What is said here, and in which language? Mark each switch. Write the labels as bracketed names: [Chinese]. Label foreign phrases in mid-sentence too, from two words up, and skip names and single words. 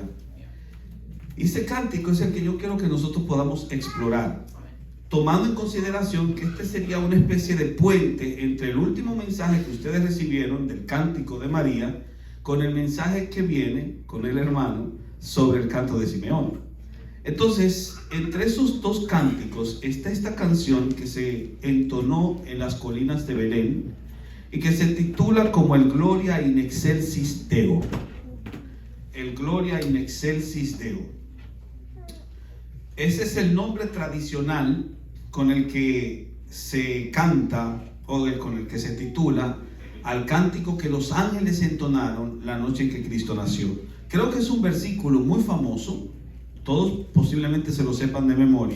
[Spanish] Y ese cántico es el que yo quiero que nosotros podamos explorar, tomando en consideración que este sería una especie de puente entre el último mensaje que ustedes recibieron del cántico de María con el mensaje que viene con el hermano sobre el canto de Simeón. Entonces, entre esos 2 cánticos está esta canción que se entonó en las colinas de Belén y que se titula como el Gloria in excelsis Deo. El Gloria in excelsis Deo. Ese es el nombre tradicional con el que se canta o con el que se titula al cántico que los ángeles entonaron la noche en que Cristo nació. Creo que es un versículo muy famoso. Todos posiblemente se lo sepan de memoria.